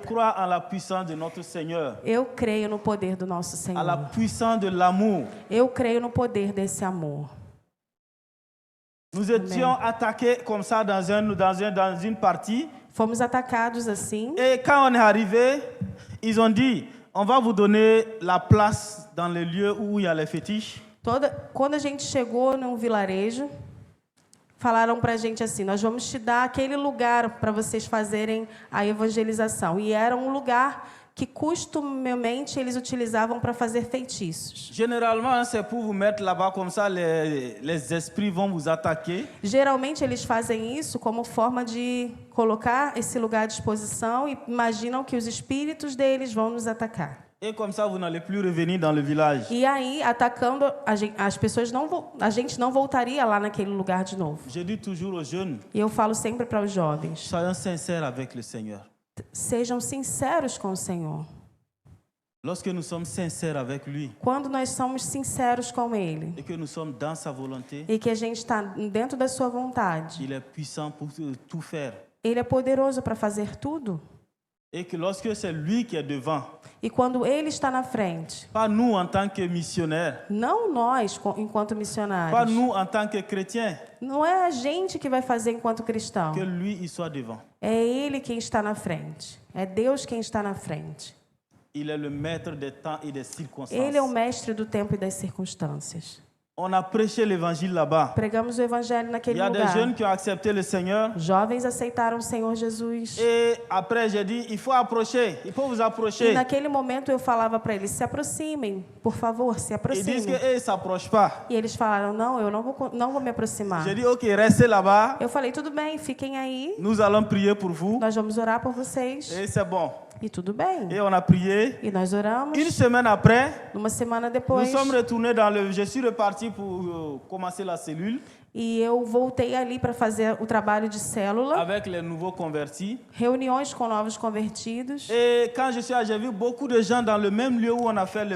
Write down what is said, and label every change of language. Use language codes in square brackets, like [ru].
[fr] crois en la puissance de notre Seigneur, [pt] Eu creio no poder do nosso [fr] à la [pt] Senhor. [fr] puissance de l'amour. [pt] Eu creio no poder desse amor. [fr] Nous étions attaqués comme ça dans une partie. [pt] Fomos atacados assim. [fr] Et quand on est arrivé, ils ont dit, on va vous donner la place dans les lieux où il y a les fétiches. [pt] Quando a gente chegou num vilarejo, falaram para a gente assim, nós vamos te dar aquele lugar para vocês fazerem a evangelização. E era um lugar que costumemente eles utilizavam para fazer feitiços. [fr] Généralement, c'est pour vous mettre là-bas comme ça, les esprits vont vous attaquer. [pt] Geralmente eles fazem isso como forma de colocar esse lugar à disposição e imaginam que os espíritos deles vão nos atacar. [fr] Et comme ça, vous n'allez plus revenir dans le village. [pt] E aí, atacando, as pessoas a gente não voltaria lá naquele lugar de novo. [fr] Je dis toujours aux jeunes, [pt] E eu falo sempre para os jovens, [fr] soyons sincères avec le Seigneur. [pt] sejam sinceros com o Senhor. [fr] Lorsque nous sommes sincères avec lui [pt] Quando nós somos sinceros com Ele [fr] et que nous sommes dans sa volonté, [pt] e que a gente está dentro da sua vontade, [fr] il est puissant pour tout faire. [pt] Ele é poderoso para fazer tudo. [fr] Et que lorsque c'est lui qui est devant, [pt] E quando Ele está na frente, [fr] pas nous en tant que missionnaires, [pt] não nós enquanto [fr] pas [pt] missionários, [fr] nous en tant que chrétiens, [pt] não é a gente que vai fazer enquanto cristão, [fr] que lui il soit devant. [pt] é Ele quem está na frente, é Deus quem está na frente. [fr] Il est le maître des temps et des circonstances. [pt] Ele é o mestre do tempo e das circunstâncias. [fr] On a prêché l'évangile là-bas. [pt] Pregamos o evangelho [fr] Il [pt] naquele [fr] y a des [pt] lugar. [fr] jeunes qui ont accepté le Seigneur. [pt] Jovens aceitaram o Senhor Jesus. [fr] Et après, j'ai dit, il faut approcher, il faut vous [pt] E [fr] approcher. [pt] naquele momento eu falava para eles, se aproximem, por favor, se [fr] Ils disent [pt] aproximem. [fr] qu'ils ne s'approchent pas. [pt] E eles falaram, não, eu não vou me aproximar. [fr] J'ai dit, ok, restez là-bas. [pt] Eu falei, tudo bem, fiquem aí, [fr] Nous allons prier pour vous. [pt] nós vamos orar por vocês. [fr] Et c'est bon. [pt] E tudo bem. [fr] Et on a prié. [pt] E nós oramos. [fr] Une semaine après, [pt] Uma semana [fr] nous [pt] depois, [fr] sommes retournés dans le... Je suis reparti pour commencer la cellule [pt] e eu voltei ali para fazer o trabalho de célula, [fr] avec les nouveaux convertis. [pt] reuniões com novos convertidos. [fr] Et quand je suis allé, j'ai vu beaucoup de gens dans le même lieu où on a fait la